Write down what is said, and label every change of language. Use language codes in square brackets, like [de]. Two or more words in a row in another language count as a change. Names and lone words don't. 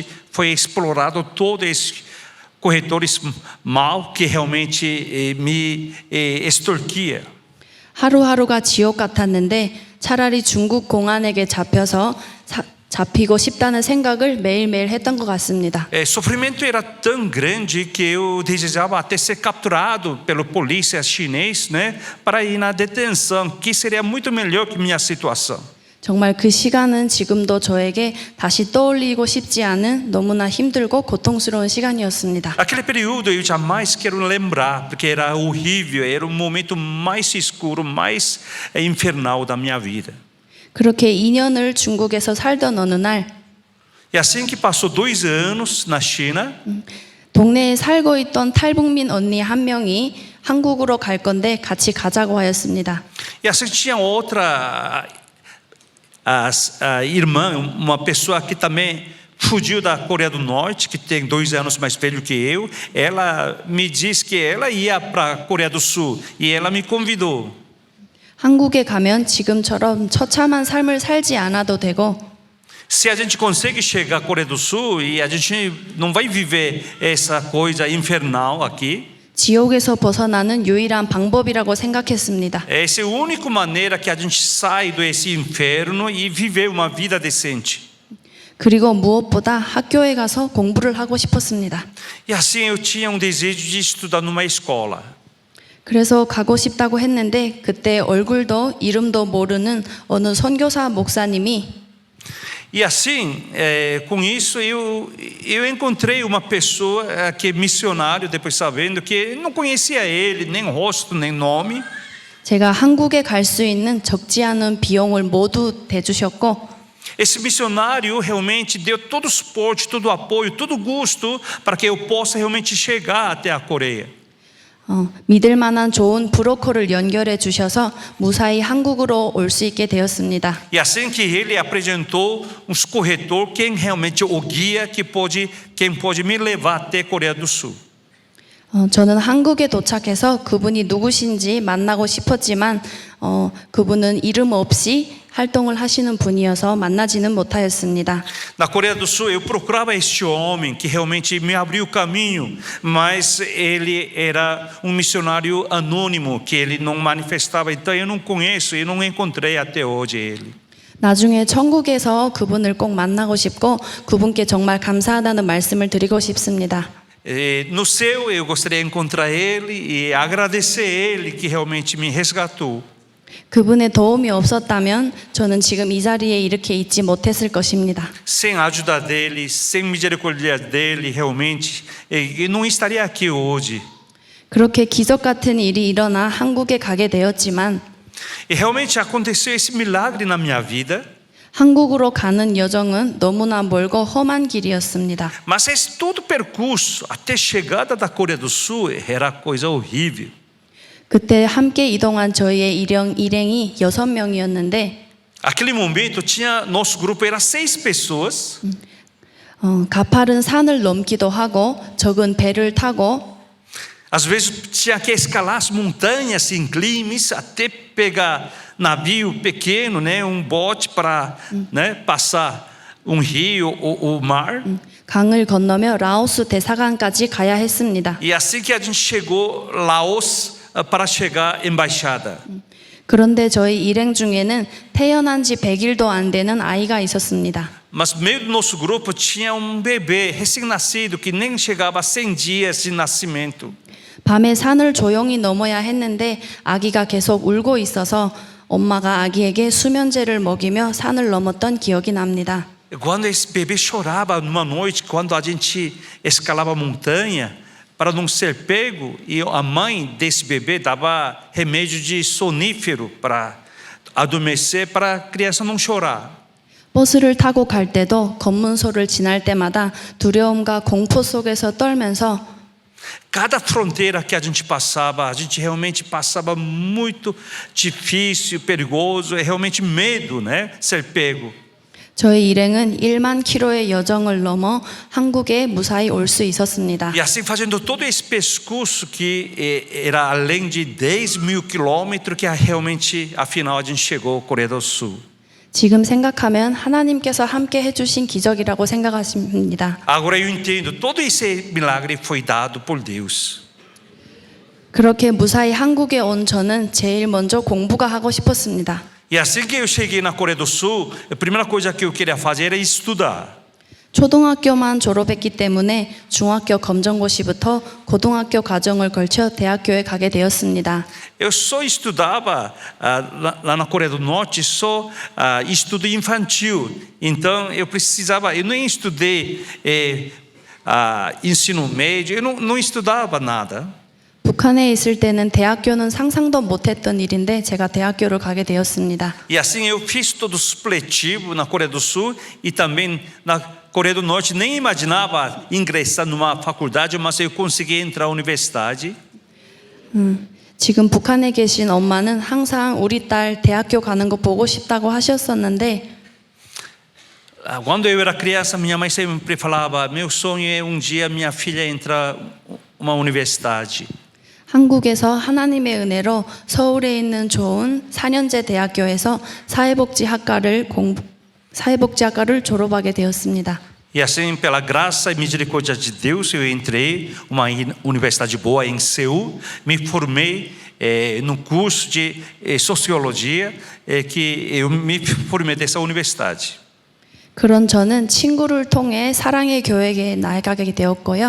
[pt] Foi explorado todos esses corretores mal que realmente me extorquia. [ko] 하루하루가 지옥 같았는데 차라리 중국 공안에게 잡히고 싶다는 생각을 매일매일 했던 것 같습니다. [pt] O sofrimento era tão grande que eu desejava até ser capturado pela polícia chinês, né, para ir na detenção, que seria muito melhor que minha situação. [ko] 정말 그 시간은 지금도 저에게 다시 떠올리고 싶지 않은 너무나 힘들고 고통스러운 시간이었습니다. [pt] Aquele período eu jamais quero lembrar, porque era horrível, era o momento mais escuro, mais infernal da minha vida. [ko] 그렇게 2년을 중국에서 살던 어느 날 [pt] E assim que passou 2 anos na China, [ko] 동네에 살고 있던 탈북민 언니 한 명이 한국으로 갈 건데 같이 가자고 하였습니다. [pt] e assim tinha outra a irmã, uma pessoa que também fugiu da Coreia do Norte, que tem 2 anos mais velho que eu. Ela me disse que ela ia para a Coreia do Sul e ela me convidou. [ko] 한국에 가면 지금처럼 처참한 삶을 살지 않아도 되고 [pt] Se a gente consegue chegar à Coreia do Sul e a gente não vai viver essa coisa infernal aqui. [ko] 지옥에서 벗어나는 유일한 방법이라고 생각했습니다. [pt] Essa é a única maneira que a gente sai desse inferno e viver uma vida decente. [ko] 그리고 무엇보다 학교에 가서 공부를 하고 싶었습니다. [pt] E assim eu tinha desejo de estudar numa escola. [ko] 그래서 가고 싶다고 했는데 그때 얼굴도 이름도 모르는 어느 선교사 목사님이 [pt] E assim, com isso, eu encontrei uma pessoa que é missionário, depois sabendo que não conhecia ele, nem rosto, nem nome. [ko] 제가 한국에 갈 수 있는 적지 않은 비용을 모두 대주셨고 [pt] Esse missionário realmente deu todo o suporte, todo o apoio, todo o gosto para que eu possa realmente chegar até a Coreia. [ko] 믿을 만한 좋은 브로커를 연결해 주셔서 무사히 한국으로 올 수 있게 되었습니다. [pt] E assim que ele apresentou uns corretor, quem realmente o guia quem pode me levar até a Coreia do Sul. [ko] 저는 한국에 do착해서 그분이 누구신지 만나고 싶었지만 그분은 이름 없이 활동을 하시는 분이어서 만나지는 못하였습니다. [pt] Na Coreia do Sul, eu procurava este homem que realmente me abriu o caminho, mas ele era um missionário anônimo, que ele não manifestava. Então eu não conheço e não encontrei até hoje ele. [ko] 나중에 천국에서 그분을 꼭 만나고 싶고 그분께 정말 감사하다는 말씀을 드리고 싶습니다. [pt] No céu, eu gostaria de encontrar ele e agradecer ele que realmente me resgatou. [ko] 그분의 도움이 없었다면 저는 지금 이 자리에 이렇게 있지 못했을 것입니다. [pt] Sem a ajuda dele, sem misericórdia dele, realmente, eu não estaria aqui hoje. [ko] 그렇게 기적 같은 일이 일어나 한국에 가게 되었지만 [pt] E realmente aconteceu esse milagre na minha vida. [ko] 한국으로 가는 여정은 너무나 멀고 험한 길이었습니다. [pt] Mas esse todo o percurso até chegada da Coreia do Sul era coisa horrível. [ko] 그때 함께 이동한 저희의 일행이 6명이었는데 [pt] Aquele momento tinha nosso grupo era 6 pessoas. [ko] 가파른 산을 넘기도 하고 적은 배를 타고 [pt] Às vezes tinha que escalar as montanhas, inclimes, até pegar navio pequeno, né, bote para, né, passar rio ou o mar. [ko] 강을 건너며 라오스 대사관까지 가야 했습니다. [pt] E assim que a gente chegou Laos para chegar embaixada. [ko] 그런데 저희 일행 중에는 태어난 지 100일도 안 되는 아이가 있었습니다. [pt] Mas no meio do nosso grupo tinha bebê recém-nascido que nem chegava a 100 dias de nascimento. [ko] 밤에 산을 조용히 넘어야 했는데 아기가 계속 울고 있어서 엄마가 아기에게 수면제를 먹이며 산을 넘었던 기억이 납니다. [pt] Quando esse bebê chorava numa noite, quando a gente escalava a montanha, para não ser pego, e a mãe desse bebê dava remédio de sonífero para adormecer, para a criança não chorar. [ko] 버스를 타고 갈 때도 검문소를 지날 때마다 두려움과 공포 속에서 떨면서 [pt] Cada fronteira que a gente realmente passava muito difícil, perigoso, é realmente medo, né? Ser pego. [ko] 저희 일행은 1만 킬로의 여정을 넘어 한국에 무사히 올 수 있었습니다. [pt] E assim fazendo todo esse percurso que era além de 10.000 quilômetros, que realmente afinal a gente chegou à Coreia do Sul. [ko] 지금 생각하면 하나님께서 함께 해주신 기적이라고 생각하십니다. [pt] Agora eu entendo, todo esse milagre foi dado por Deus. [ko] 그렇게 무사히 한국에 온 저는 제일 먼저 공부가 하고 싶었습니다. [pt] E assim que eu cheguei na Coreia do Sul, a primeira coisa que eu queria fazer era estudar. [ko] 초등학교만 졸업했기 때문에 중학교 검정고시부터 고등학교 과정을 걸쳐 대학교에 가게 되었습니다. [pt] Eu só estudava lá na Coreia do Norte só estudo infantil. Então eu nem estudei ensino médio, eu não estudava nada. [ko] 북한에 있을 때는 대학교는 상상도 못했던 일인데 제가 대학교를 가게 되었습니다. [pt] E assim eu fiz todo o supletivo na Coreia do Sul e também na Coreia do Norte. Nem imaginava ingressar numa faculdade, mas eu consegui entrar na universidade. [ko] 지금 북한에 계신 엄마는 항상 우리 딸 대학교 가는 거 보고 싶다고 하셨었는데 [pt] Quando eu era criança, minha mãe sempre falava: meu sonho é dia minha filha entrar numa universidade. [ko] 한국에서 하나님의 은혜로 서울에 있는 좋은 4년제 대학교에서 사회복지학과를 졸업하게 되었습니다. [pt] E assim, pela graça e misericórdia de Deus, eu entrei uma universidade boa em Seul, me formei no curso de sociologia, que eu me formei dessa universidade. [ko] 그런 저는 친구를 통해 사랑의 교회에 나아가게 되었고요.